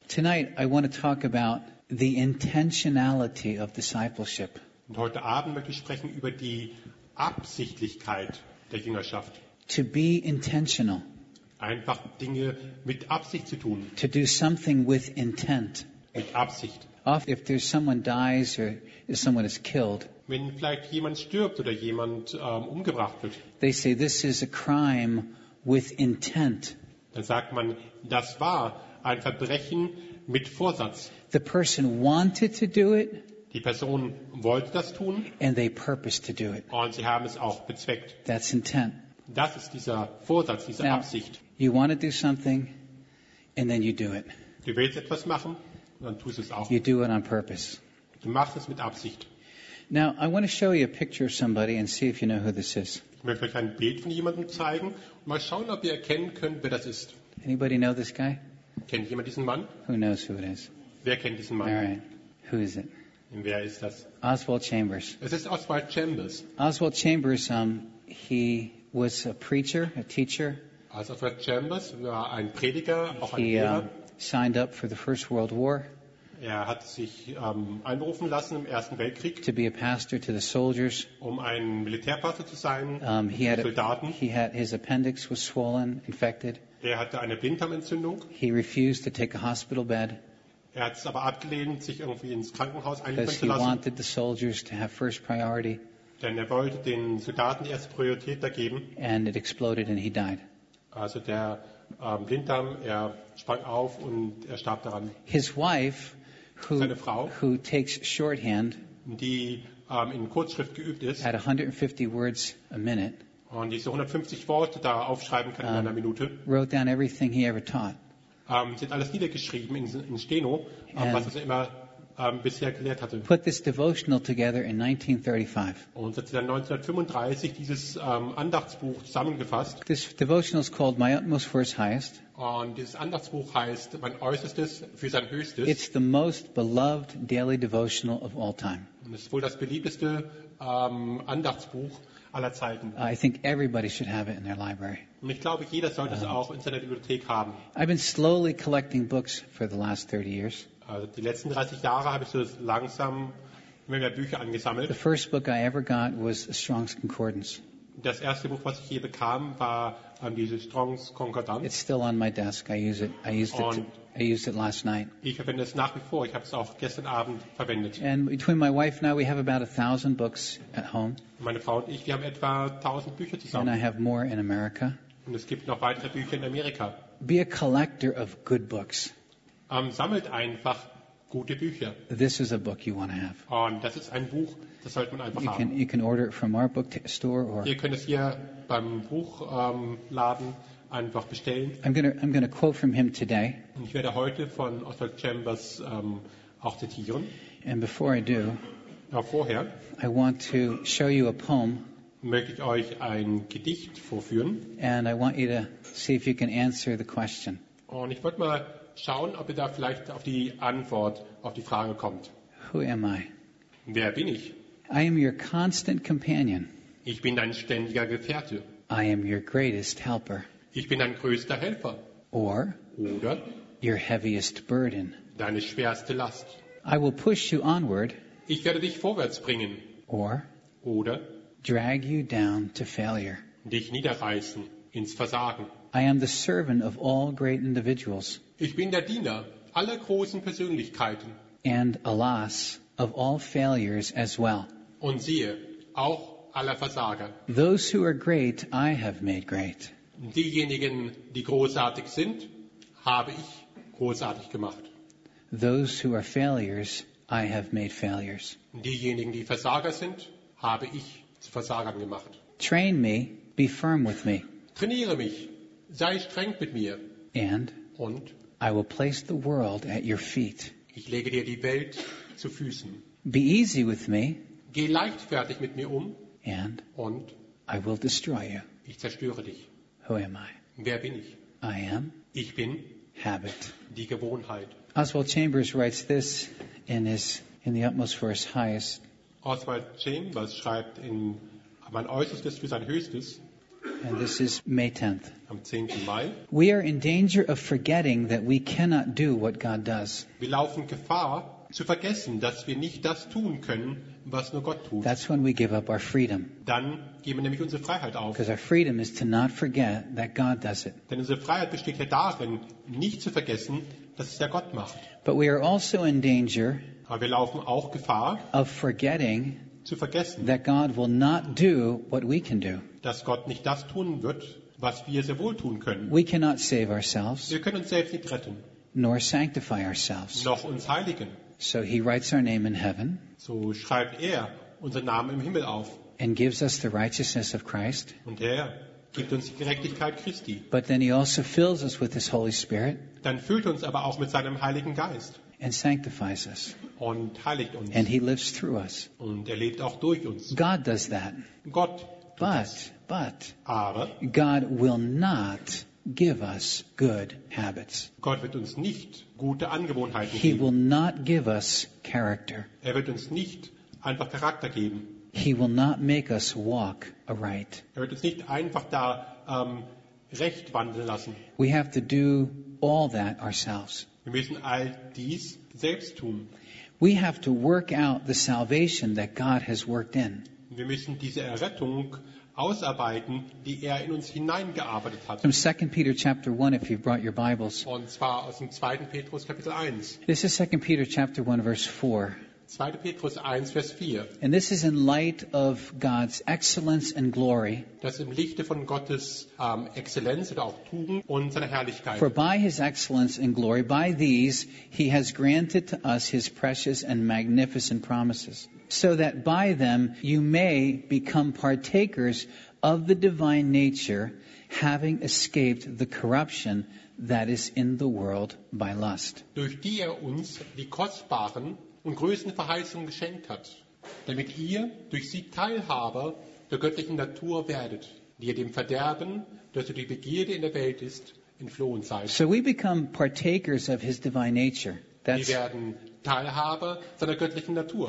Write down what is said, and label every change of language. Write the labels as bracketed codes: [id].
[en] Tonight I want to talk about the intentionality of discipleship. [de] Und heute Abend möchte ich sprechen über die Absichtlichkeit der Jüngerschaft. [en] To be intentional. [de] Einfach Dinge mit Absicht zu tun. [en] To do something with intent. [de] Mit Absicht. [en] Often if there's someone dies or if someone is killed. [de] Wenn vielleicht jemand stirbt oder jemand umgebracht wird. [en] They say this is a crime with intent. [de] Dann sagt man, das war ein Verbrechen mit Vorsatz. [en] The person wanted to do it. [de] Die Person wollte das tun. [en] And they purposed to do it. [de] Und sie haben es auch bezweckt. [en] That's intent. [de] Das ist dieser Vorsatz, diese [en] Now, [de] Absicht. [en] You want to do something, and then you do it. [de] Du willst etwas machen, dann tust du es auch. [en] You do it on purpose. [de] Du machst es mit Absicht. [en] Now, I want to show you a picture of somebody and see if you know who this is. [de] Ich möchte euch ein Bild von jemandem zeigen und mal schauen, ob ihr erkennen könnt, wer das ist. [en] Anybody know this guy? [de] Kennt jemand diesen Mann? [en] Who knows who it is? [de] Wer kennt diesen Mann? [en] All right. Who is it? [de] Und wer ist das? [en] Oswald Chambers. [de] Es ist Oswald Chambers. [en] Oswald Chambers, he was a preacher, a teacher. [de] Oswald Chambers war ein Prediger, auch ein Lehrer. [en] Signed up for the First World War. [de] Er hat sich einberufen lassen im Ersten Weltkrieg. [en] To be a pastor to the soldiers. [de] Um ein Militärpastor zu sein, [en] he had [de] Soldaten. [en] His appendix was swollen, infected. [de] Er hatte eine Blinddarmentzündung. [en] He refused to take a hospital bed. [de] Er hat es aber abgelehnt, sich irgendwie ins Krankenhaus einliefern zu lassen. [en] He wanted the soldiers to have first priority. [de] Denn er wollte den Soldaten erste Priorität da geben. [en] And it exploded and he died. [de] Also der Blinddarm, er sprang auf und er starb daran. [en] His wife, [de] seine Frau, [en] who takes shorthand, [de] die in Kurzschrift geübt ist, [en] had 150 words a minute, [de] und die so 150 Worte da aufschreiben kann in einer Minute, [en] wrote down everything he ever taught. [de] Sie hat alles niedergeschrieben in Steno, was er immer bisher gelehrt hatte. [en] Put this devotional together in 1935. [de] Und hat sie dann 1935 dieses Andachtsbuch zusammengefasst. [en] This devotional is called My Utmost for His Highest. [de] Und dieses Andachtsbuch heißt Mein Äußerstes für sein Höchstes. [en] It's the most beloved daily devotional of all time. [de] Und es ist wohl das beliebteste Andachtsbuch aller Zeiten. [en] I think everybody should have it in their library. [de] Und ich glaube, jeder sollte es auch in seiner Bibliothek haben. [en] I've been slowly collecting books for the last 30 years. [de] Also die letzten 30 Jahre habe ich so langsam immer mehr Bücher angesammelt. [en] The first book I ever got was Strong's Concordance. [de] Das erste Buch, was ich je bekam, war diese Strong's Concordance. [en] It's still on my desk. I use it. I used it last night. [de] Ich verwende es nach wie vor. Ich habe es auch gestern Abend verwendet. [en] And between my wife and I, we have about 1,000 books at home. [de] Meine Frau und ich, wir haben etwa 1,000 Bücher zusammen. [en] And I have more in America. [de] Und es gibt noch weitere Bücher in Amerika. [en] Be a collector of good books. [de] Sammelt einfach gute Bücher. [en] This is a book you want to have. [de] Und das ist ein Buch, das sollte man einfach haben. [en] You can order it from our book store or. [de] Ihr könnt es hier beim Buchladen einfach bestellen. [en] I'm gonna quote from him today. [de] Und ich werde heute von Oswald Chambers auch zitieren. [en] And before I do, [de] vorher, [en] I want to show you a poem. [de] Möchte ich euch ein Gedicht vorführen. [en] And I want you to see if you can answer the question. [de] Und ich wollte mal schauen, ob ihr da vielleicht auf die Antwort, auf die Frage kommt. [en] Who am I? [de] Wer bin ich? [en] I am your constant companion. [de] Ich bin dein ständiger Gefährte. [en] I am your greatest helper. [de] Ich bin dein größter Helfer. [en] Oder your heaviest burden. [de] Deine schwerste Last. [en] I will push you onward. [de] Ich werde dich vorwärts bringen. [en] Oder drag you down to failure. [de] Dich niederreißen ins Versagen. [en] I am the servant of all great individuals. [de] Ich bin der Diener aller großen Persönlichkeiten. [en] And alas, of all failures as well. [de] Und siehe, auch aller Versager. [en] Those who are great, I have made great. [de] Diejenigen, die großartig sind, habe ich großartig gemacht. [en] Those who are failures, I have made failures. [de] Diejenigen, die Versager sind, habe ich zu Versagern gemacht. [en] Train me, be firm with me. [de] Trainiere mich, sei streng mit mir. [en] Und I will place the world at your feet. [de] Ich lege dir die Welt zu Füßen. [en] Be easy with me. [de] Geh leichtfertig mit mir um. [en] Und I will destroy you. [de] Ich zerstöre dich. [en] Who am I? [de] Wer bin ich? [en] I am. [de] Ich bin. [en] Habit. [de] Die Gewohnheit. [en] Oswald Chambers writes this in the utmost for his highest. [de] Oswald Chambers schreibt in Mein Äußerstes für sein Höchstes. [en] And this is May 10th. [de] Am 10. Mai. [en] We are in danger of forgetting that we cannot do what God does. [de] Wir laufen Gefahr, zu vergessen, dass wir nicht das tun können, was nur Gott tut. [en] That's when we give up our freedom. [de] Dann geben wir nämlich unsere Freiheit auf. [en] Because our freedom is to not forget that God does it. [de] Denn unsere Freiheit besteht ja darin, nicht zu vergessen, dass es ja Gott macht. [en] But we are also in danger. [de] Aber wir laufen auch Gefahr, [en] of forgetting [de] zu vergessen, [en] that God will not do what we can do. [de] Dass Gott nicht das tun wird, was wir sehr wohl tun können. [en] We cannot save ourselves. [de] Wir können uns selbst nicht retten. [en] Nor sanctify ourselves. [de] Noch uns heiligen. [en] So he writes our name in heaven. [de] So schreibt er unseren Namen im Himmel auf. [en] And gives us the righteousness of Christ. [de] Und er gibt uns die Gerechtigkeit Christi. [en] But then he also fills us with his Holy Spirit. [de] Dann füllt uns aber auch mit seinem Heiligen Geist. [en] And sanctifies us. [de] Und heiligt uns. [en] And he lives through us. [de] Und er lebt auch durch uns. [en] God does that. [de] Gott. [en] But [de] aber [en] God will not give us good habits. [de] Gott wird uns nicht gute Angewohnheiten geben. [en] He will not give us character. [de] Er wird uns nicht einfach Charakter geben. [en] He will not make us walk aright. [de] Er wird uns nicht einfach da recht wandeln lassen. [en] We have to do all that ourselves. [de] Wir müssen all dies selbst tun. [en] We have to work out the salvation that God has worked in. [de] Wir müssen diese Errettung ausarbeiten, die er in uns hineingearbeitet hat. [en] From 2 Peter chapter 1, if you've brought your Bibles. [de] Und zwar aus dem 2. Petrus Kapitel 1. [en] This is 2 Peter chapter 1 verse 4. [de] 2. Petrus 1 vers 4. [en] And this is in light of God's excellence and glory. [de] Das im Lichte von Gottes Exzellenz oder auch Tugend und seiner Herrlichkeit. [en] For by his excellence and glory, by these he has granted to us his precious and magnificent promises. So that by them you may become partakers of the divine nature, having escaped the corruption that is in the world by lust. [de] Durch die er uns die kostbaren und größten Verheißungen geschenkt hat, damit ihr durch sie Teilhaber der göttlichen Natur werdet, die ihr dem Verderben, das durch die Begierde in der Welt ist, entflohen seid. [en] So we become partakers of his divine nature. [de] Wir werden Teilhabe seiner göttlichen Natur.